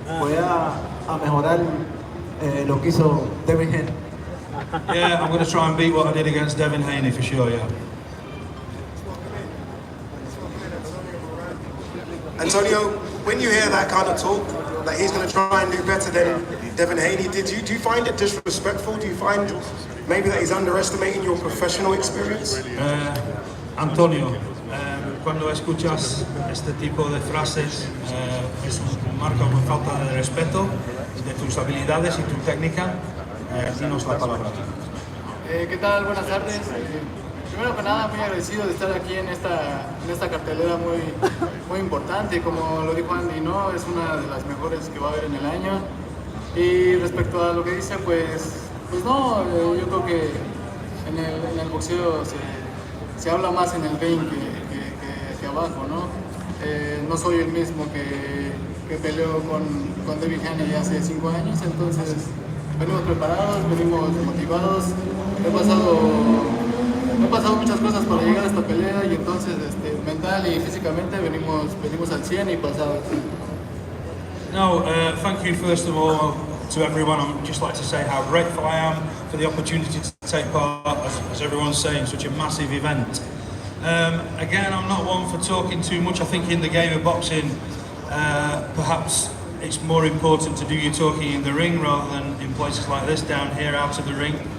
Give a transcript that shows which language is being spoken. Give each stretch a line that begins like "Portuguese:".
Spanish: Voy a mejorar lo que hizo Devin Haney.
English: Yeah, I'm going to try and beat what I did against Devin Haney for sure, yeah. Antonio, when you hear that kind of talk, that he's going to try and do better than Devin Haney, do you find it disrespectful? Do you find maybe that he's underestimating your professional experience?
Spanish: Antonio, cuando escuchas este tipo de frases, marca una falta de respeto de tus habilidades y tu técnica. Dinos la palabra. ¿Qué tal? Buenas tardes. Primero que nada, muy agradecido de estar aquí en esta cartelera muy importante. Como lo dijo Andy, ¿no? Es una de las mejores que va a haber en el año. Y respecto a lo que dice, pues no, yo creo que en el boxeo se habla más en el ring que abajo, ¿no? No soy el mismo que peleó con David Haney hace 5 años, entonces venimos preparados, venimos motivados. he pasado muchas cosas para llegar a esta pelea y entonces mental y físicamente venimos al 100 y pasados.
English: No, thank you first of all to everyone. I'd just like to say how grateful I am for the opportunity to take part, as everyone's saying, such a massive event. Again, I'm not one for talking too much. I think in the game of boxing, perhaps it's more important to do your talking in the ring rather than in places like this down here out of the ring.